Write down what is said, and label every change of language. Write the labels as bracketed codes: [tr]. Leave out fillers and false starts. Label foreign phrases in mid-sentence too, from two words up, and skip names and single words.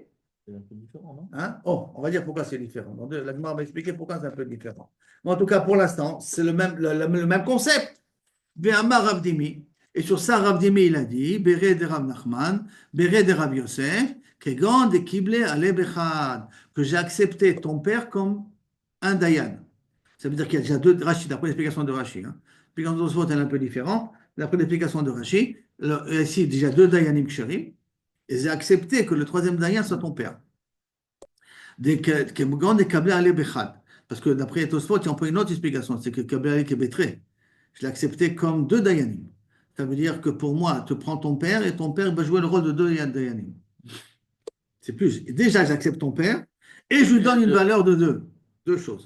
[fr] C'est un peu différent, non? Hein? Oh, on va dire pourquoi c'est différent. Donc, la Gemara va expliquer pourquoi c'est un peu différent. Mais en tout cas, pour l'instant, c'est le même concept. [arc] Ve'amar Rav Dimi. [fr] Et sur ça, Rav Dimi, il a dit, [arc] Bere de Rav Nachman, Bere de Rav Yosef, Kegan de Kible ale bechad, [fr] que j'ai accepté ton père comme un Dayan. Ça veut dire qu'il y a déjà deux Rashi, d'après l'explication de Rashi. Hein. L'explication de Tosfot est un peu différente. D'après l'explication de Rashi, ici, déjà deux [he] Dayanim Ksharim, [fr] et j'ai accepté que le troisième Dayan soit ton père. [arc] Kegan de Kible ale bechad. [fr] Parce que d'après Tosfot, il y a une autre explication, c'est que [arc] Kible ale Kebetre. [fr] Je l'ai accepté comme deux Dayanim. Ça veut dire que pour moi, tu prends ton père et ton père va jouer le rôle de deux Dayanim. C'est plus. Déjà, j'accepte ton père et je lui donne une valeur de deux. Deux choses.